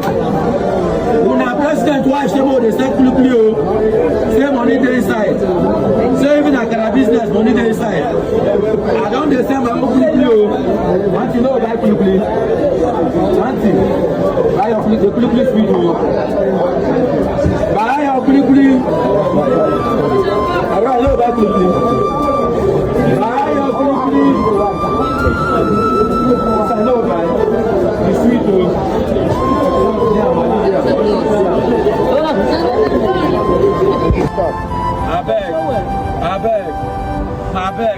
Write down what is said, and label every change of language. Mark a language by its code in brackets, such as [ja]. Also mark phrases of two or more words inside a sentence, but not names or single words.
[pcm] Una president wife say more they sell kuli-kuli say money dey inside. Say even akara business money dey inside. I don't dey sell my own kuli-kuli Auntie no buy kuli-kuli. Auntie buy your kuli-kuli sweet Buy your kuli-kuli. I don't know buy kuli-kuli. Buy your kuli-kuli. I know buy. It's sweet I beg.